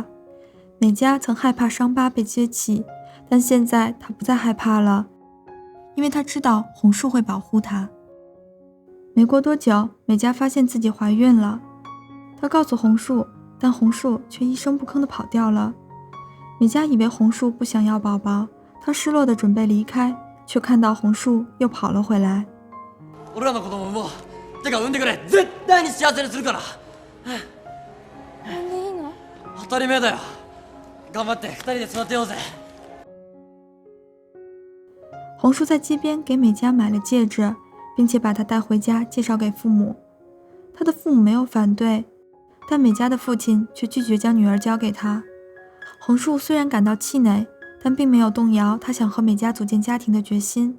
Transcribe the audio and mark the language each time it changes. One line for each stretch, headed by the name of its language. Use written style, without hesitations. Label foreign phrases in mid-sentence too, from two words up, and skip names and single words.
Chinese: 美嘉曾害怕伤疤被揭起，但现在她不再害怕了，因为她知道红树会保护她。没过多久，美嘉发现自己怀孕了，她告诉红树，但红树却一声不吭地跑掉了。美嘉以为红树不想要宝宝，她失落地准备离开，却看到红树又跑了回来。
Japanese: 俺らの子供産もう。てか産んでくれ。絶対に幸せにするから。なんでいいの？当たり前だよ。頑張って2人で育てようぜ。
Chinese: 红树在街边给美嘉买了戒指，并且把她带回家介绍给父母。她的父母没有反对，但美嘉的父亲却拒绝将女儿交给她。红树虽然感到气馁，但并没有动摇他想和美嘉组建家庭的决心。